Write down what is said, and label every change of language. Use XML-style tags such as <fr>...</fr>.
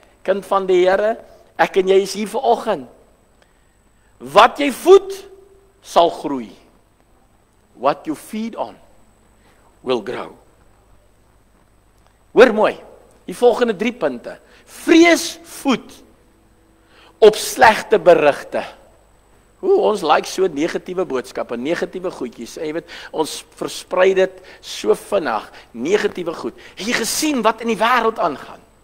<af>Kind van die Here, ek en jy is hier vanoggend. Wat jy voed sal groei.</af> <en>What you feed on will grow.</en> <af>Hoor mooi, die volgende 3 punte. Vrees voed op slegte berigte. Ons like so negatiewe boodskappe, negatiewe goedjies. Jy weet, ons versprei dit so vinnig, negatiewe goed. Het jy gesien wat in die wêreld aangaan?</af>